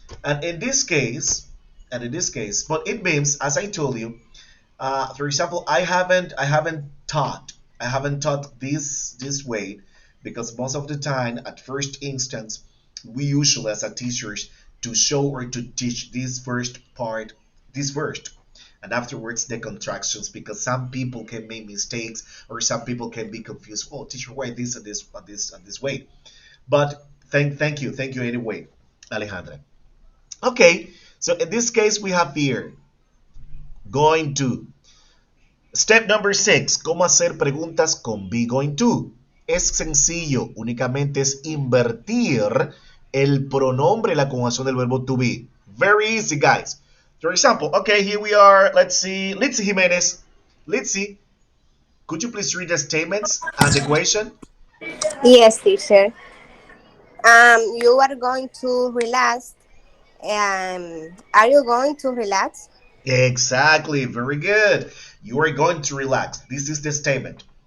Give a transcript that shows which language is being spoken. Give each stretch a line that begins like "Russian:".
English: And in this case, but it means, as I told you, for example, I haven't taught this way because most of the time, at first instance, we usually as a teachers to show or to teach this first part, this first, and afterwards the contractions because some people can make mistakes or some people can be confused. Oh, teacher, why this and this and this and this way? But thank you anyway, Alejandra. Okay, so in this case we have here going to. Step number 6.
Spanish: ¿Cómo hacer preguntas con be going to? Es sencillo, únicamente es invertir el pronombre, la conjugación del verbo to be.
English: Very easy, guys. For example, okay, here we are. Let's see. Litzy Jimenez. Litzy, could you please read the statements and the question? Yes, teacher. You are going to relax. Are you going to relax? Exactly. Very good. You are going to relax. This is the statement.